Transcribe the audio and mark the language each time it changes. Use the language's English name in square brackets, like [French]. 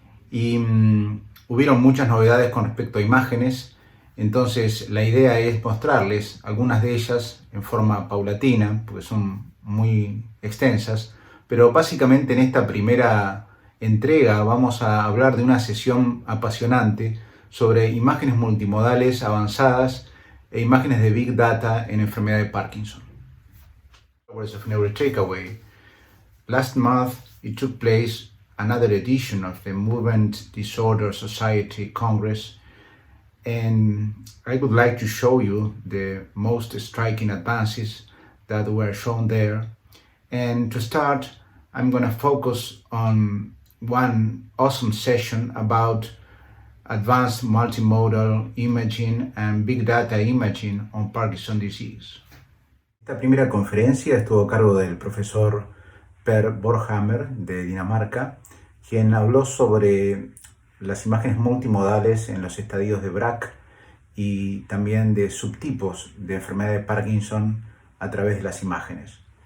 [Spanish] Y hubieron muchas novedades con respecto a imágenes, entonces la idea es mostrarles algunas de ellas en forma paulatina, porque son muy extensas, pero básicamente en esta primera entrega vamos a hablar de una sesión apasionante sobre imágenes multimodales avanzadas e imágenes de Big Data en enfermedad de Parkinson. [English] Words of Neuro Takeaway. Last month it took place another edition of the Movement Disorder Society Congress, and I would like to show you the most striking advances that were shown there. And to start, I'm going to focus on one awesome session about advanced multimodal imaging and big data imaging on Parkinson's disease. [Spanish] Esta primera conferencia estuvo a cargo del profesor Per Borghammer de Dinamarca, quien habló sobre las imágenes multimodales en los estadios de BRAC y también de subtipos de enfermedad de Parkinson a través de las imágenes.